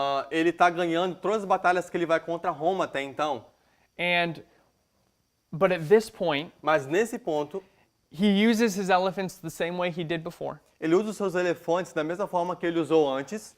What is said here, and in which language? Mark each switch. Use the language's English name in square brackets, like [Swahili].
[Portuguese] ele está ganhando todas as batalhas que ele vai contra Roma até então. [English] But at this point, [Portuguese] Mas nesse ponto, [English] he uses his elephants the same way he did before. [Portuguese] ele usa os seus elefantes da mesma forma que ele usou antes.